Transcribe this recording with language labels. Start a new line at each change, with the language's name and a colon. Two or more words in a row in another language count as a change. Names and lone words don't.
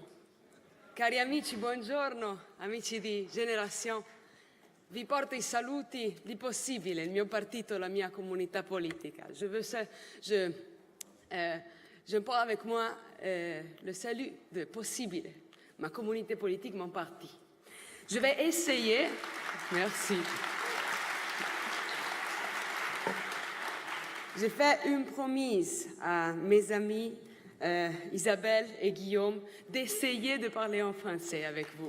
Italian: Cari amici, buongiorno, amici di Generazione. Vi porto i saluti di Possibile, il mio partito, la mia comunità politica.
French: Je porte avec moi le salut de Possibile, ma communauté politique, mon parti. Je vais essayer, merci. J'ai fait une promise à mes amis Isabelle et Guillaume d'essayer de parler en français avec vous.